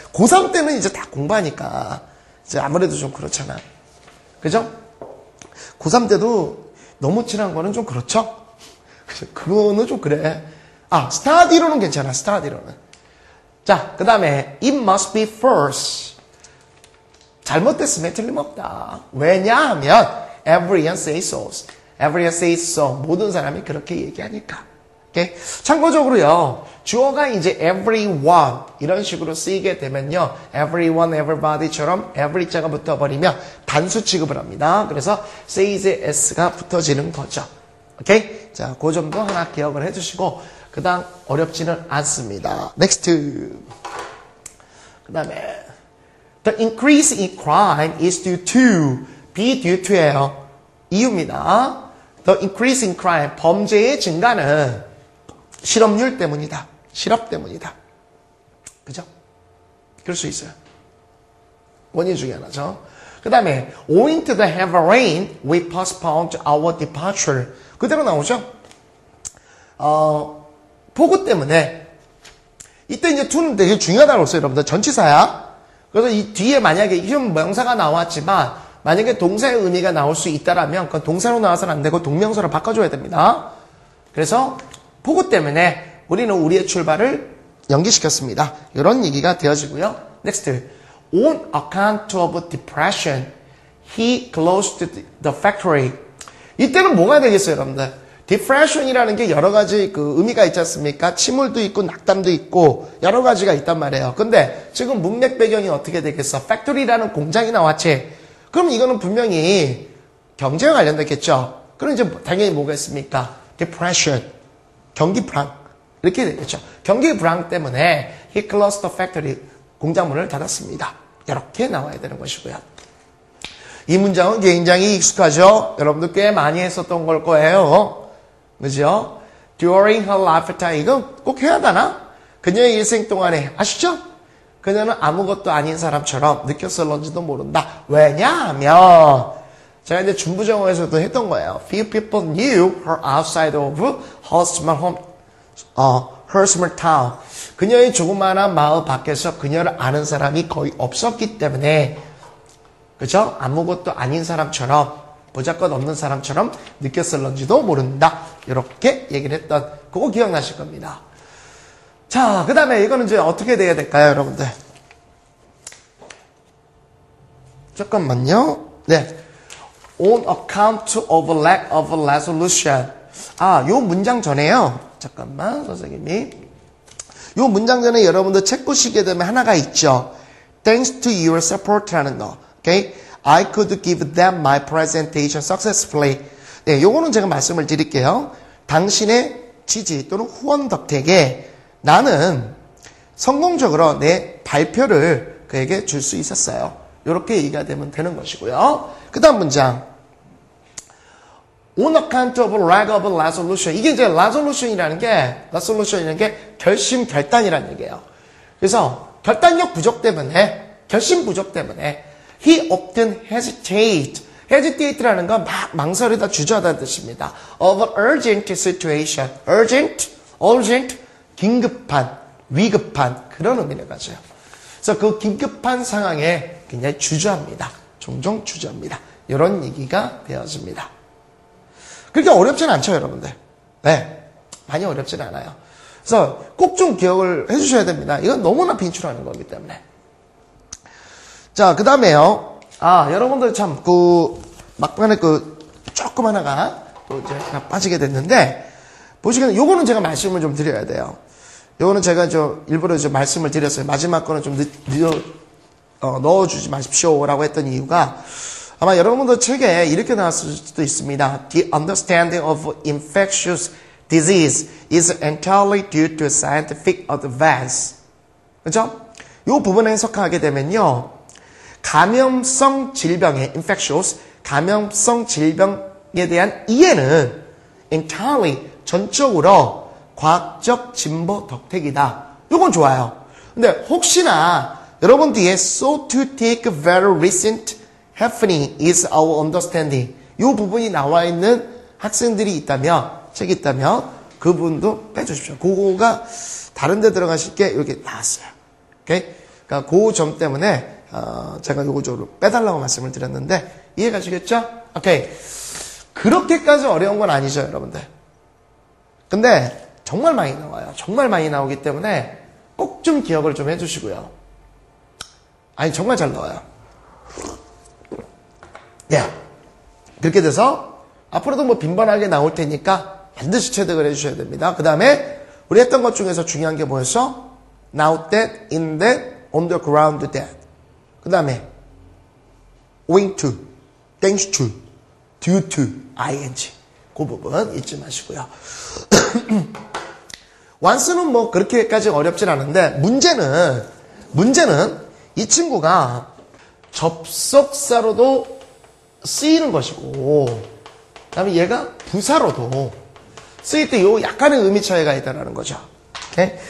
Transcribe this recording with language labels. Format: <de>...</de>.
<ko>고3 때는 이제 다 공부하니까, 이제 아무래도 좀 그렇잖아. 그죠? 고3 때도 너무 친한 거는 좀 그렇죠? 그거는 좀 그래. 스타디로는 괜찮아, 스타디로는. 자, 그 다음에,</ko> <en>it must be first.</en> <ko>잘못됐으면 틀림없다. 왜냐하면</ko> <en>everyone says so. everyone says so.</en> <ko>모든 사람이 그렇게 얘기하니까. 오케이? 참고적으로요. 주어가 이제 everyone 이런 식으로 쓰이게 되면요. everyone, everybody처럼 every자가 붙어버리면 단수 취급을 합니다. 그래서 says의 s가 붙어지는 거죠. 오케이? 자, 그 점도 하나 기억을 해주시고 그 다음 어렵지는 않습니다.</ko> <en>next.</en> <ko>그 다음에</ko> <en>The increase in crime is due to, be due to예요.</en> <ko>이유입니다.</ko> <en>The increase in crime,</en> <ko>범죄의 증가는 실업률 때문이다. 실업 때문이다. 그죠? 그럴 수 있어요. 원인 중에 하나죠. 그 다음에</ko> <en>owing to the heavy rain, we postponed our departure.</en> <ko>그대로 나오죠? 폭우 때문에 이때 이제 to는 되게 중요하다고 했어요. 여러분들 전치사야. 그래서 이 뒤에 만약에 이런 명사가 나왔지만 만약에 동사의 의미가 나올 수 있다라면 그건 동사로 나와서는 안 되고 동명사로 바꿔줘야 됩니다. 그래서 폭우 때문에 우리는 우리의 출발을 연기시켰습니다. 이런 얘기가 되어지고요.</ko> <en>Next. On account of depression, he closed the factory.</en> <ko>이때는 뭐가 되겠어요, 여러분들? depression이라는 게 여러 가지 그 의미가 있지 않습니까? 침울도 있고 낙담도 있고 여러 가지가 있단 말이에요. 근데 지금 문맥 배경이 어떻게 되겠어? factory라는 공장이 나왔지. 그럼 이거는 분명히 경제와 관련됐겠죠. 그럼 이제 당연히 뭐가 있습니까? depression, 경기 불황 이렇게 되겠죠. 경기 불황 때문에</ko> <en>he closed the factory,</en> <ko>공장 문을 닫았습니다. 이렇게 나와야 되는 것이고요. 이 문장은 굉장히 익숙하죠. 여러분들 꽤 많이 했었던 걸 거예요. 그죠?</ko> <en>During her lifetime.</en> <ko>이거 꼭 해야 되나? 그녀의 일생 동안에. 아시죠? 그녀는 아무것도 아닌 사람처럼 느꼈을런지도 모른다. 왜냐하면 제가 이제 중부정어에서도 했던 거예요.</ko> <en>Few people knew her outside of her small home, her small town.</en> <ko>그녀의 조그마한 마을 밖에서 그녀를 아는 사람이 거의 없었기 때문에 그죠? 아무것도 아닌 사람처럼 보잘것 없는 사람처럼 느꼈을런지도 모른다. 이렇게 얘기를 했던 그거 기억나실 겁니다. 자, 그 다음에 이거는 이제 어떻게 돼야 될까요, 여러분들? 잠깐만요. 네.</ko> <en>On account of lack of resolution.</en> <ko>요 문장 전에요. 잠깐만, 선생님이. 요 문장 전에 여러분들 책 보시게 되면 하나가 있죠.</ko> <en>Thanks to your support라는 거. Okay? I could give them my presentation successfully.</en> <ko>네, 요거는 제가 말씀을 드릴게요. 당신의 지지 또는 후원 덕택에 나는 성공적으로 내 발표를 그에게 줄 수 있었어요. 이렇게 얘기가 되면 되는 것이고요. 그 다음 문장.</ko> <en>On account of lack of resolution.</en> <ko>이게 이제 resolution이라는 게 결심, 결단이라는 얘기예요. 그래서 결단력 부족 때문에, 결심 부족 때문에</ko> <en>he often hesitate</en> <ko>라는 건 막 망설이다 주저하다는 뜻입니다.</ko> <en>of an urgent situation.</en> <ko>urgent, 긴급한, 위급한 그런 의미를 가져요. 그래서 그 긴급한 상황에 굉장히 주저합니다. 종종 주저합니다. 이런 얘기가 되어집니다. 그렇게 어렵지는 않죠, 여러분들. 네, 많이 어렵지는 않아요. 그래서 꼭 좀 기억을 해주셔야 됩니다. 이건 너무나 빈출하는 거기 때문에. 자, 그 다음에요. 여러분들 참, 막판에 조금 하나가 또 이제 빠지게 됐는데, 보시기에는 요거는 제가 말씀을 좀 드려야 돼요. 요거는 제가 일부러 말씀을 드렸어요. 마지막 거는 좀 넣어주지 마십시오라고 했던 이유가, 아마 여러분들 책에 이렇게 나왔을 수도 있습니다.</ko> <en>The understanding of infectious disease is entirely due to scientific advance.</en> <ko>그죠? 요 부분을 해석하게 되면요. 감염성 질병의 infectious, 감염성 질병에 대한 이해는 entirely, 전적으로 과학적 진보 덕택이다. 요건 좋아요. 근데 혹시나 여러분 뒤에</ko> <en>so to take very recent happening is our understanding.</en> <ko>요 부분이 나와 있는 학생들이 있다면, 책이 있다면 그 부분도 빼주십시오. 그거가 다른 데 들어가실 게 이렇게 나왔어요. 오케이? 그러니까 그 점 때문에 제가 요거 좀 빼달라고 말씀을 드렸는데 이해 가시겠죠? 오케이. 그렇게까지 어려운 건 아니죠, 여러분들. 근데 정말 많이 나와요. 정말 많이 나오기 때문에 꼭 좀 기억을 좀 해주시고요. 아니, 정말 잘 나와요. 예. 그렇게 돼서 앞으로도 뭐 빈번하게 나올 테니까 반드시 체득을 해주셔야 됩니다. 그 다음에 우리 했던 것 중에서 중요한 게 뭐였어?</ko> <en>Now that, in that, on the ground that.</en> <ko>그 다음에</ko> <en>owing to, thanks to, due to, ing.</en> <ko>그 부분 잊지 마시고요. once는 뭐 그렇게까지 어렵진 않은데 문제는 이 친구가 접속사로도 쓰이는 것이고 그 다음에 얘가 부사로도 쓰일 때 요 약간의 의미 차이가 있다는 거죠. 오케이?</ko>